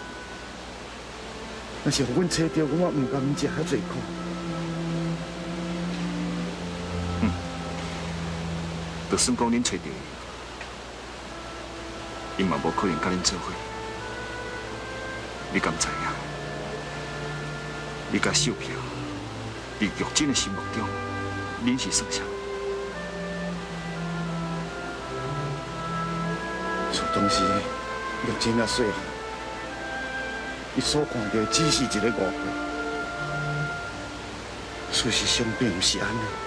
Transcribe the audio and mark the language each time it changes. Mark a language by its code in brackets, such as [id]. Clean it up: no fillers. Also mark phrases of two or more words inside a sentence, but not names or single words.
[nan] 若是互阮找着，我嘛毋甘食遐济苦。就算讲恁找着伊，伊嘛无可能甲恁做伙。你敢知影？你甲秀萍，伫玉珍的心目中，恁是算啥？就当时玉珍啊细汉，伊所看到只是一个误会，事实上并不是安尼。